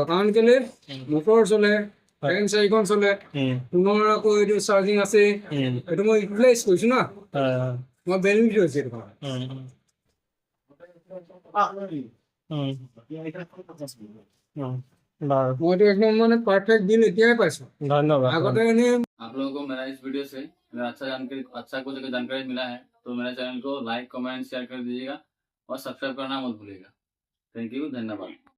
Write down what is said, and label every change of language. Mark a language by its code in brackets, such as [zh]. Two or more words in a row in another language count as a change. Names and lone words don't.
[as] কাৰণ কেলে মটৰ চলে, ফেন 4খন চলে, পুনৰ আকৌ এইটো চাৰ্জিং আছে। এইটো মই ৰিপ্লেচ কৰিছোঁ না, মই বেনিফিট হৈছে এইটো কাৰণে। বাৰু, মইতো একদম মানে [en] perfect bill [as] এতিয়াই পাইছোঁ। ধন্যবাদ। আগতে এনেই [hi] आप लोगों को मेरा इस वीडियो से अगर अच्छा कुछ अगर जानकारी मिला है तो मेरे चैनल को [en] like comment share [hi] कर दीजिएगा और सब्सक्राइब करना मत भूलिएगा। [en] thank you, [hi] धन्यवाद।